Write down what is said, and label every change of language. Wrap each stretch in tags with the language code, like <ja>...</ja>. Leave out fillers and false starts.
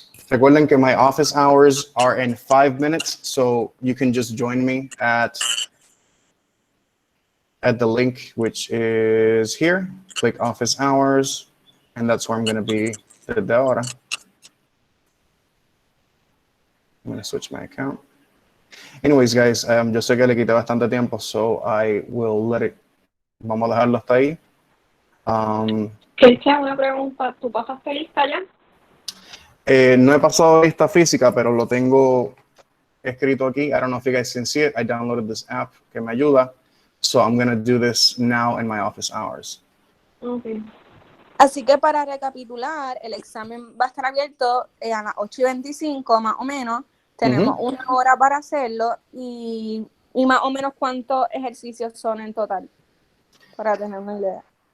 <es>Recuerden que</es> <en>my office hours are in 5 minutes, so you can just join me at the link, which is here. Click office hours, and that's where I'm going to be</en> <es>desde ahora.</es> <en>I'm going to switch my account. Anyways, guys,</en> <es>yo sé que le quité bastante tiempo,</es> <en>so I will let it.</en> <es>Vamos a dejarlo hasta ahí. Cristian, una pregunta. ¿Tú pasaste lista ya? No he pasado lista física, pero lo tengo escrito aquí.</es> <en>I don't know if you guys can see it. I downloaded this app</en> <es>que me ayuda.</es> <en>So I'm going to do this now in my office hours. Okay.</en> <es>Así que para recapitular, el examen va a estar abierto a las 8:25 más o menos. Tenemos una hora para hacerlo y más o menos cuántos ejercicios son en total, para tener una idea.</es>